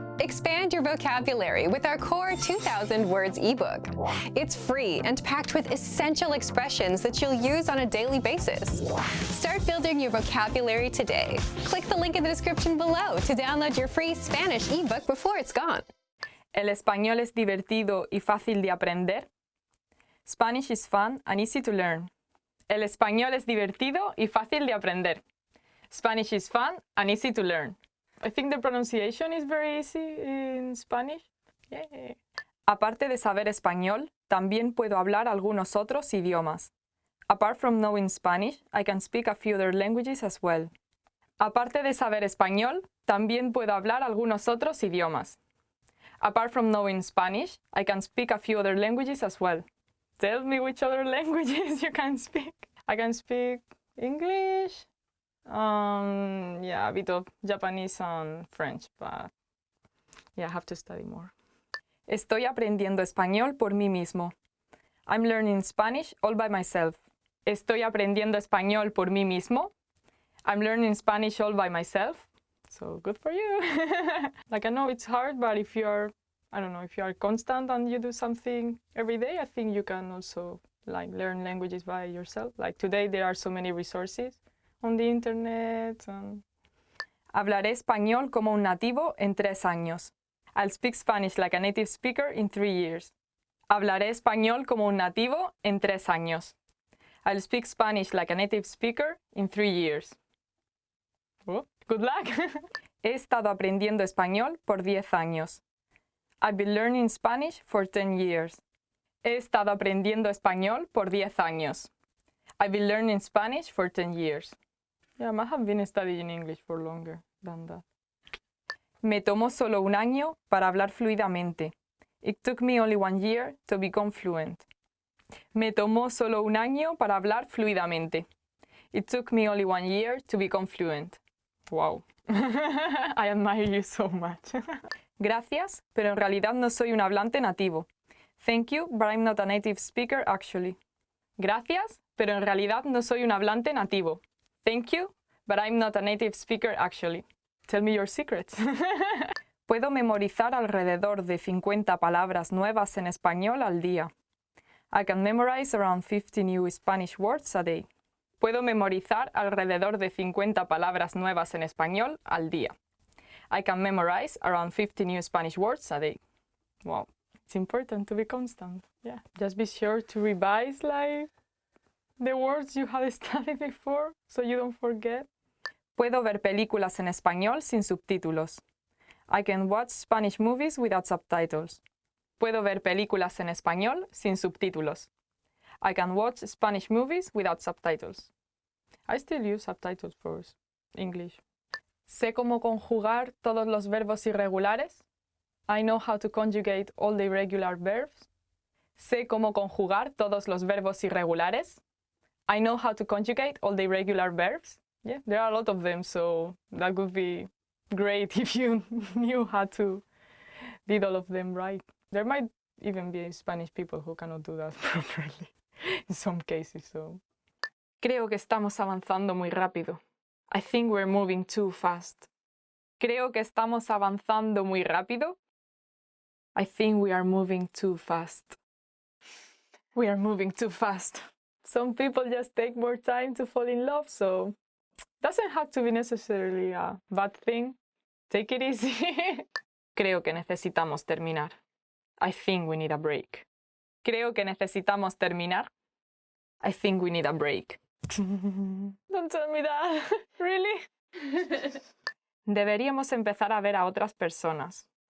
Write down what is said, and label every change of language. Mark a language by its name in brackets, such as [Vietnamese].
[English] Expand your vocabulary with our core 2,000 words ebook. It's free and packed with essential expressions that you'll use on a daily basis. Start building your vocabulary today. Click the link in the description below to download your free Spanish ebook before it's gone. [Spanish] ¿El español es divertido y fácil de aprender? [English] Spanish is fun and easy to learn. [Spanish] El español es divertido y fácil de aprender. [English] Spanish is fun and easy to learn. I think the pronunciation is very easy in Spanish. Yeah. [Spanish] Aparte de saber español, también puedo hablar algunos otros idiomas. [English] Apart from knowing Spanish, I can speak a few other languages as well. [Spanish] Aparte de saber español, también puedo hablar algunos otros idiomas. [English] Apart from knowing Spanish, I can speak a few other languages as well. Tell me which other languages you can speak. I can speak English, a bit of Japanese and French, but I have to study more. [Spanish] Estoy aprendiendo español por mí mismo. [English] I'm learning Spanish all by myself. [Spanish] Estoy aprendiendo español por mí mismo. [English] I'm learning Spanish all by myself. So good for you. Like, I know it's hard, but if you are constant and you do something every day, I think you can also learn languages by yourself. Like today, there are so many resources on the internet. [Spanish] Hablaré español como un nativo en 3 años. [English] I'll speak Spanish like a native speaker in 3 years. [Spanish] Hablaré español como un nativo en 3 años. [English] I'll speak Spanish like a native speaker in 3 years. Oh, good luck! [Spanish] He estado aprendiendo español por 10 años. [English] I've been learning Spanish for 10 years. [Spanish] He estado aprendiendo español por 10 años. [English] I've been learning Spanish for 10 years. Yeah, I have been studying English for longer than that. [Spanish] Me tomó solo un año para hablar fluidamente. [English] It took me only 1 year to become fluent. [Spanish] Me tomó solo un año para hablar fluidamente. [English] It took me only 1 year to become fluent. Wow. I admire you so much. [Spanish] Gracias, pero en realidad no soy un hablante nativo. [English] Thank you, but I'm not a native speaker actually. [Spanish] Gracias, pero en realidad no soy un hablante nativo. [English] Thank you, but I'm not a native speaker actually. Tell me your secrets. [Spanish] Puedo memorizar alrededor de 50 palabras nuevas en español al día. [English] I can memorize around 50 new Spanish words a day. [Spanish] Puedo memorizar alrededor de 50 palabras nuevas en español al día. [English] I can memorize around 50 new Spanish words a day. Wow, it's important to be constant. Yeah, just be sure to revise the words you had studied before so you don't forget. [Spanish] Puedo ver películas en español sin subtítulos. [English] I can watch Spanish movies without subtitles. [Spanish] Puedo ver películas en español sin subtítulos. [English] I can watch Spanish movies without subtitles. I still use subtitles for English. [Spanish] Sé cómo conjugar todos los verbos irregulares. [English] I know how to conjugate all the irregular verbs. [Spanish] Sé cómo conjugar todos los verbos irregulares. [English] I know how to conjugate all the irregular verbs. Yeah, there are a lot of them, so that would be great if you knew how to did all of them right. There might even be Spanish people who cannot do that properly in some cases, so. [Spanish] Creo que estamos avanzando muy rápido. [English] I think we're moving too fast. [Spanish] Creo que estamos avanzando muy rápido. [English] I think we are moving too fast. We are moving too fast. Some people just take more time to fall in love, so doesn't have to be necessarily a bad thing. Take it easy. [Spanish] Creo que necesitamos terminar. [English] I think we need a break. [Spanish] Creo que necesitamos terminar. [English] I think we need a break. Don't tell me that. Really? [Spanish] Deberíamos empezar a ver a otras personas.